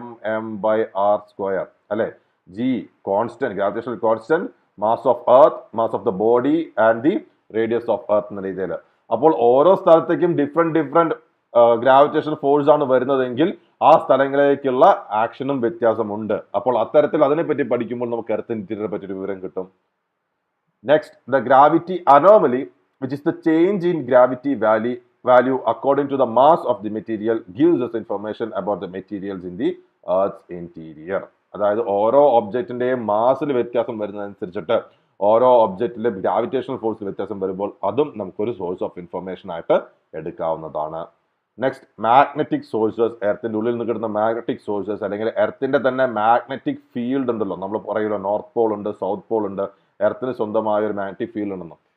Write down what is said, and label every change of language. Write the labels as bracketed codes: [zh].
[ml] Gm/r², അല്ലെ? G constant, gravitational constant, mass of earth, mass of the body and the radius of earth എന്ന രീതിയിൽ. അപ്പോൾ ഓരോ സ്ഥലത്തേക്കും ഡിഫറെന്റ് ഗ്രാവിറ്റേഷണൽ ഫോഴ്സ് ആണ് വരുന്നതെങ്കിൽ ആ സ്ഥലങ്ങളിലേക്കുള്ള ആക്ഷനും വ്യത്യാസമുണ്ട്. അപ്പോൾ അത്തരത്തിൽ അതിനെപ്പറ്റി പഠിക്കുമ്പോൾ നമുക്ക് എർത്ത് ഇന്റീരിയറെ പറ്റി ഒരു വിവരം കിട്ടും. [en] Next, the gravity anomaly, which is the change in gravity value according to the mass of the material, gives us information about the materials in the Earth's interior. [ml] അതായത് ഓരോ ഒബ്ജക്റ്റിന്റെയും മാസിൽ വ്യത്യാസം വരുന്നതനുസരിച്ചിട്ട് ഓരോ ഒബ്ജക്റ്റിലെ ഗ്രാവിറ്റേഷണൽ ഫോഴ്സ് വ്യത്യാസം വരുമ്പോൾ അതും നമുക്കൊരു സോഴ്സ് ഓഫ് ഇൻഫർമേഷൻ ആയിട്ട് എടുക്കാവുന്നതാണ്. നെക്സ്റ്റ് മാഗ്നറ്റിക് സോഴ്സസ്, എർത്തിന്റെ ഉള്ളിൽ നിന്ന് കിട്ടുന്ന മാഗ്നറ്റിക് സോഴ്സസ് അല്ലെങ്കിൽ എർത്തിന്റെ തന്നെ മാഗ്നറ്റിക് ഫീൽഡ് ഉണ്ടല്ലോ, നമ്മൾ പറയുമല്ലോ നോർത്ത് പോൾ ഉണ്ട്, സൗത്ത് പോൾ ഉണ്ട്, എർത്തിന് സ്വന്തമായ ഒരു മാഗ്നറ്റിക് ഫീൽഡ് ഉണ്ടെന്ന്.